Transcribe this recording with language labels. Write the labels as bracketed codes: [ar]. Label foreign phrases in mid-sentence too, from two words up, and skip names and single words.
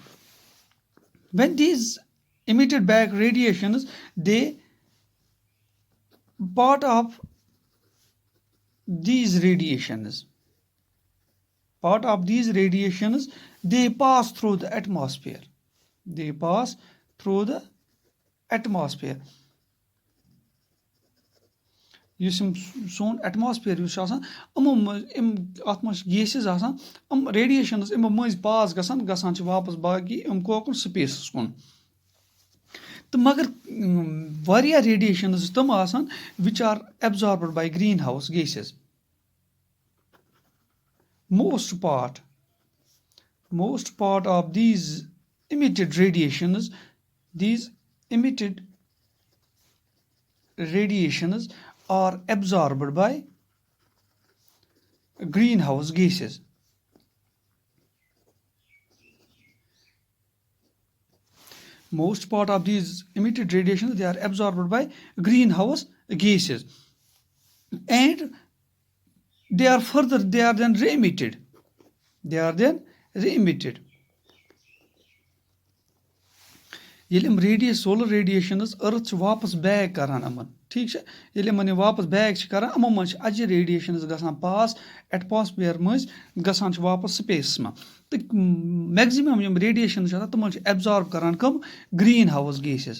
[en] When these emitted back radiations, they part of these radiations they pass through the atmosphere. They pass through the atmosphere. [ks] یُس یِم سون ایٹماسفِیر یُس چھُ آسان یِمو منٛز اَتھ منٛز چھِ گیسِز آسان یِم ریڈیشنٕز یِمو مٔنٛزۍ پاس گژھان چھِ واپَس باقٕے یِم کوکُن سپیسَس کُن تہٕ مگر واریاہ ریڈیشنٕز چھِ تِم آسان [en] which are absorbed by greenhouse gases. Most part of these emitted radiations are absorbed by greenhouse gases. Most part of these emitted radiations, they are absorbed by greenhouse gases, and they are then re-emitted. [ks] ییٚلہِ یِم [en] solar radiations [ks] أرٕتھ چھِ واپَس بیک کران یِمن ٹھیٖک چھا ییٚلہِ یِمن یہِ واپَس بیک چھِ کران یِمو منٛز چھِ اَجہِ ریڈیشنٕز گژھان [en] pass atmosphere [ks] مٔنٛزۍ گژھان چھِ واپَس سپیسَس منٛز تہٕ میکزِمم یِم ریڈیشنٕز چھِ آسان تِمن چھِ ایبزارب کران کٕم [en] greenhouse gases.